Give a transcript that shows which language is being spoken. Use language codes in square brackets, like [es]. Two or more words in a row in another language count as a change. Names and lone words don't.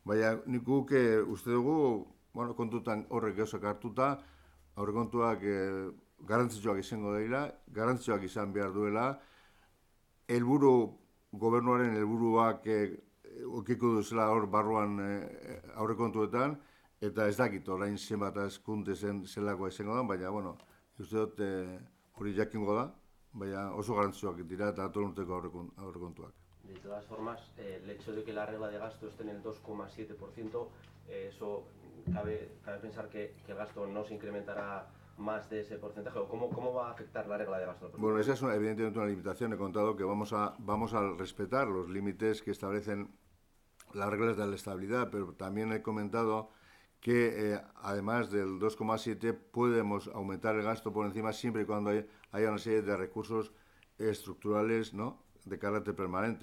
[eu] Baina nik guk uste dugu, bueno, kontutan horrek gauzak hartuta, aurrekontuak garrantzitsuak izango dira, garrantzitsuak izan behar duela, gobernuaren helburuak ukiko duzela hor barruan aurrekontuetan, eta ez dakit orain zenbat hazkunde zelakoa izango da, baina, bueno, uste dut hori jakingo da, baina oso garrantzitsuak dira eta atoruntzeko aurrekontuak. [es] De todas formas, el hecho de que la regla de gasto esté en el 2,7%, eso cabe pensar que el gasto no se incrementará más de ese porcentaje, o cómo va a afectar la regla de gasto. Bueno, esa es evidentemente una limitación. He contado que vamos a respetar los límites que establecen las reglas de la estabilidad, pero también he comentado que además del 2,7 podemos aumentar el gasto por encima siempre y cuando haya una serie de recursos estructurales, ¿no?, de carácter permanente.